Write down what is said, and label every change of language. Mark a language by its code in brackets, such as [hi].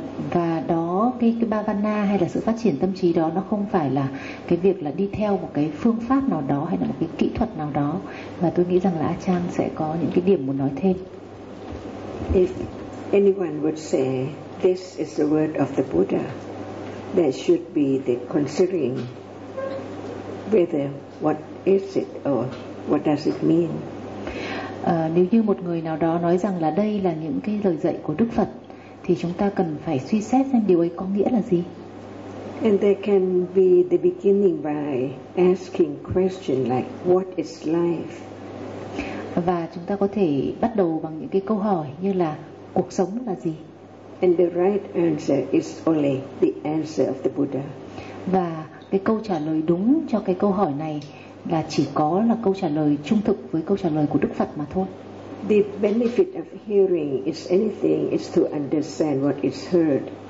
[vi] Và đó cái bhavana hay là sự phát triển tâm trí đó, nó không phải là cái việc là đi theo một cái phương pháp nào đó hay là một cái kỹ thuật nào đó, và tôi nghĩ rằng là Ajahn sẽ có những cái điểm muốn nói thêm. [en] If anyone would say this is the word of the Buddha, there should be the considering whether what is it or what does it mean. [vi] Nếu như một người nào đó nói rằng là đây là những cái lời dạy của Đức Phật thì chúng ta cần phải suy xét xem điều ấy có nghĩa là gì. [en] And there can be the beginning by asking question like what is life. [vi] Và chúng ta có thể bắt đầu bằng những cái câu hỏi như là cuộc sống là gì. [en] And the right answer is only the answer of the Buddha. [vi] Và cái câu trả lời đúng cho cái câu hỏi này là chỉ có là câu trả lời trung thực với câu trả lời của Đức Phật mà thôi. [en] The benefit of hearing is anything is to understand what is heard.